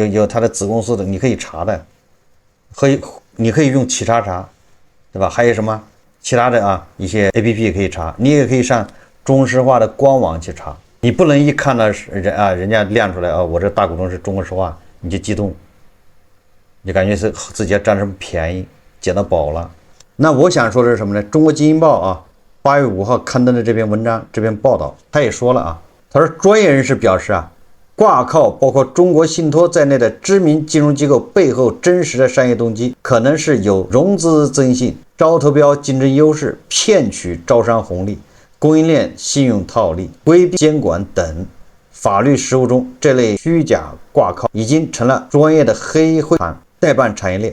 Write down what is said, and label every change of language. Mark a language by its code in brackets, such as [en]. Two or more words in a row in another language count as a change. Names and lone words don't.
[zh] 有他的子公司的，你可以查的，你可以用企查查，對吧？還有什麼其他的啊？一些 APP 也可以查，你也可以上中石化的官網去查。你不能一看到人家亮出來啊，我這大股東是中國石化，你就激動，你感覺是自己要占什麼便宜，撿到寶了。那我想說的是什麼呢？中國經濟報啊，8月5號刊登的這篇文章，這篇報道，他也說了啊，他說專業人士表示啊，掛靠包括中國信託在內的知名金融機構背後真實的商業動機，可能是有融資增信、招投標競爭優勢、騙取招商紅利、供應鏈信用套利、規避監管等法律實務中，這類虛假掛靠已經成了專業的黑匯款代辦產業鏈。